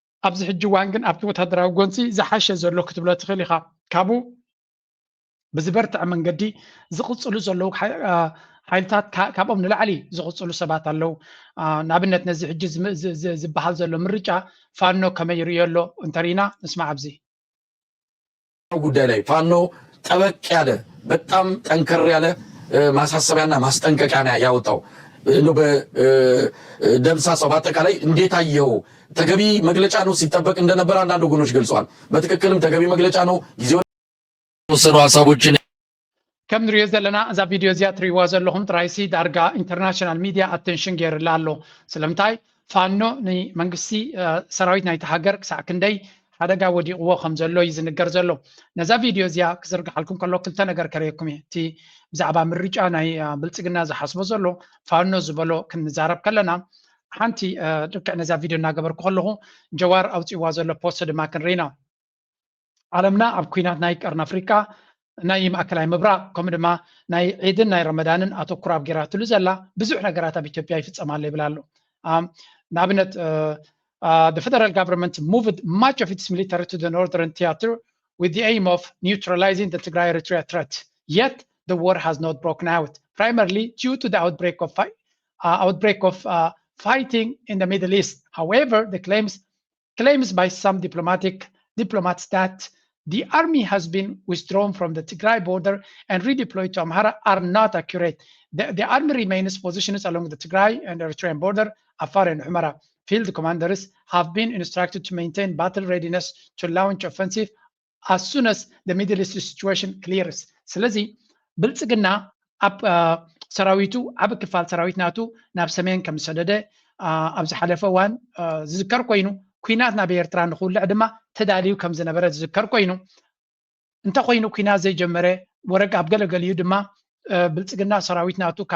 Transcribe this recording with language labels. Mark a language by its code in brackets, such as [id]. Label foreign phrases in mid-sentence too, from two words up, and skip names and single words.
[ti] ኣብዚ ሕጂ እዋን ግን ኣብቲ ወታደራዊ ጎንፂ ዝሓሸ ዘሎ ክትብሎ ትኽእል ኢኻ ካብኡ ብዝበርትዕ መንገዲ ዝቕፅሉ ዘለዉ ሓይልታት ካብኦም ንላዕሊ ዝቕፅሉ ሰባት ኣለው ንኣብነት ነዚ ሕጂ ዝበሃል ዘሎ ምርጫ ፋኖ ከመይ ይርዮ ኣሎ እንተሪና ንስማዕ ኣብዚ [am] ጉዳይ ላይ ፋኖ ጠበቅ ያለ በጣም ጠንከር ያለ ማሳሰቢያና ማስጠንቀቂያ ያወጣው በደምሳሳው በአጠቃላይ እንዴት አየው ተገቢ መግለጫ ነው ሲጠበቅ እንደነበር አንዳንድ ወገኖች ገልጸዋል። በትክክልም ተገቢ መግለጫ ነው ጊዜው ወሰኑ ሐሳቦችን [ti] ከም ንሪኦ ዘለና እዛ ቪድዮ እዚኣ ትሪእዋ ዘለኹም ጥራይሲ ዳርጋ [en] international media attention [ti] ገይሩላ ኣሎ ስለምንታይ ፋኖ ንመንግስቲ ሰራዊት ናይቲ ሃገር ክሳዕ ክንደይ ሓደጋ ወዲቕዎ ከም ዘሎ እዩ ዝንገር ዘሎ ነዛ ቪድዮ እዚኣ ክዝርግሓልኩም ከሎ ክልተ ነገር ከረየኩም እየ እቲ ብዛዕባ ምርጫ ናይ ብልፅግና ዝሓስቦ ዘሎ ፋኖ ዝበሎ ክንዛረብ ከለና ሓንቲ ልክዕ ነዛ ቪድዮ እናገበርኩ ከለኹ ጀዋር ኣውፂዋ ዘሎ ፖስት ድማ ክንርኢና ዓለምና ኣብ ኩናት ናይ ቀርኒ ኣፍሪካ ናይ ማእከላይ ምብራቅ ከምኡ ድማ ናይ ዒድን ናይ ረመዳንን ኣተኩራ ኣብ ጌራትሉ ዘላ ብዙሕ ነገራት ኣብ ኢትዮጵያ ይፍፀማሉ ይብል ኣሎ ንኣብነት [en] the federal government moved much of its military to the northern theater with the aim of neutralizing the Tigray Eritrea threat. Yet the war has not broken out, primarily due to the outbreak of fighting in the Middle East. However, the claims by some diplomats that the army has been withdrawn from the Tigray border and redeployed to Amhara are not accurate. The army remains positioned along the Tigray and Eritrean border, Afar and Humara. Field commanders have been instructed to maintain battle readiness to launch offensive as soon as the Middle East situation clears. [ti] ስለዚ ብልፅግና ኣብ ሰራዊቱ ዓብ ክፋል ሰራዊት ናቱ ናብ ሰሜን ከም ዝሰደደ ኣብ ዝሓለፈ እዋን ዝዝከር ኮይኑ ኩናት ናብ ኤርትራ ንክውልዕ ድማ ተዳልዩ ከም ዝነበረ ዝዝከር ኮይኑ እንተኮይኑ ኩናት ዘይጀመረ ወረቅ ኣብ ገለገሊኡ ድማ ብልፅግና ሰራዊት ናቱ ካብ